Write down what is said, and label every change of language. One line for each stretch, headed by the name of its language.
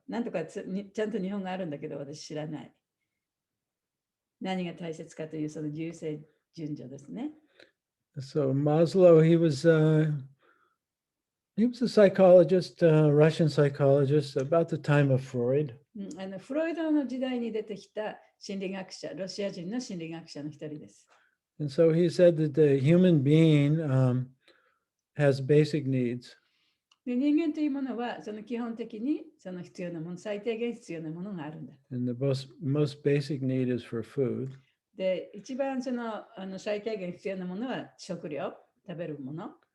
Japanese: なんとかちゃんと日本があるんだけど、私知らない。何が大切かというその優先順序ですね。
English: So Maslow, he was a psychologist, Russian psychologist, about the time of Freud.
Japanese: フロイドの時代に出てきた心理学者、ロシア人の心理学者の一人です。
English: And so he said that the human being has basic needs.
Japanese: で、人間というものはその基本的にその必要なもの、最低限必要なものがあるんだ。
English: And the most basic need is for food.
Japanese: で、一番最低限必要なものは食料、食べるもの。